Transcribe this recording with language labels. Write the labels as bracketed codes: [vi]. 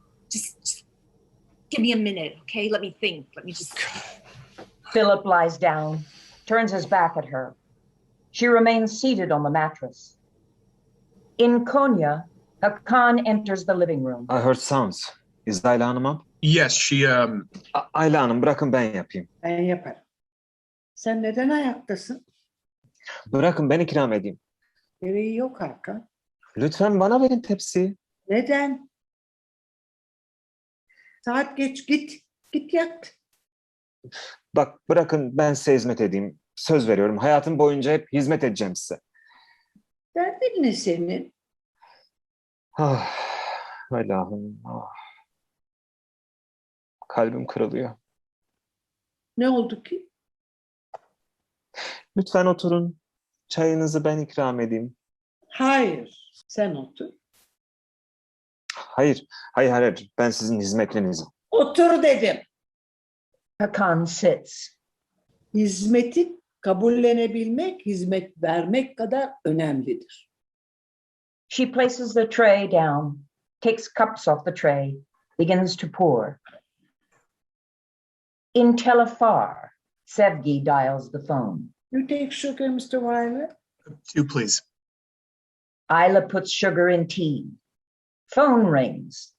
[en] Just give me a minute, okay? Let me think. Let me just... Philip lies down, turns his back at her. She remains seated on the mattress. In Konya, Hakan enters the living room. I heard sounds. Is Ayla Hanım up? Yes, she [tr] Ayla Hanım bırakın ben yapayım. Ben yaparım. Sen neden ayaktasın? Bırakın ben ikram edeyim. Gereği yok Hakan. Lütfen bana verin tepsiyi. Neden? Saat geç, git. Git yat. Bak bırakın ben size hizmet edeyim. Söz veriyorum hayatım boyunca hep hizmet edeceğim size. Derdin ne senin? Ah, Allah'ım. Ah. Kalbim kırılıyor. Ne oldu ki? Lütfen oturun. Çayınızı ben ikram edeyim. Hayır. Sen otur. Hayır. Ben sizin hizmetlinizim. Otur dedim. [en] Hakan sits. [tr] Hizmeti kabullenebilmek, hizmet vermek kadar önemlidir. [en] She places the tray down, takes cups off the tray, begins to pour. In Telefar, Sevgi dials the phone. You take sugar, Mr. Weiler? 2, please. Ayla puts sugar in tea. Phone rings.